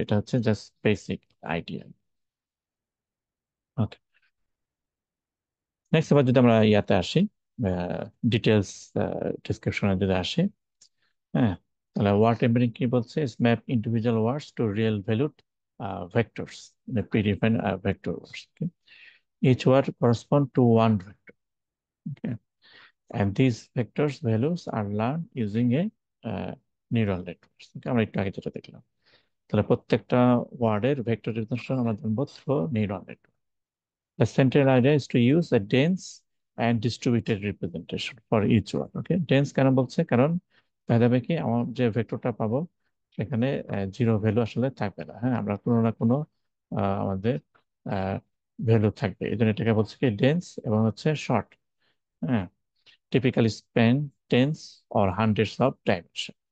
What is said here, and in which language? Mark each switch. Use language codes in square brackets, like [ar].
[bn] এটা হচ্ছে just basic idea. ওকে, next এবার যদি আমরা ইয়াতে আসি, ডিটেলস ডিসক্রিপশনে যদি আসি, হ্যাঁ, তাহলে ওয়ার্ড এমবেডিং কি বলছে, [en] Map individual words to real valued vectors, predefined vector words. Each word correspond to one vector. Okay? And these vectors values are learned using a neural networks. Okay? [bn] আমরা একটু আগে যেটা দেখলাম, তাহলে প্রত্যেকটা ওয়ার্ডের ভেক্টর রিপ্রেজেন্টেশন আমরা জানবো through neural network. [en] The central idea is to use a dense and distributed representation for each one. [bn] Okay, dense কেন বলছে, কারণ দেখা যাবে কি আমার যে ভেক্টরটা পাবো সেখানে জিরো ভ্যালু আসলে থাকবে না। হ্যাঁ, আমরা কোনো না কোনো আমাদের ভ্যালু থাকবে, এই জন্য এটাকে বলছে কি ডেন্স, এবং হচ্ছে শর্ট। [en] হ্যাঁ, typically span tens or hundreds of dimension.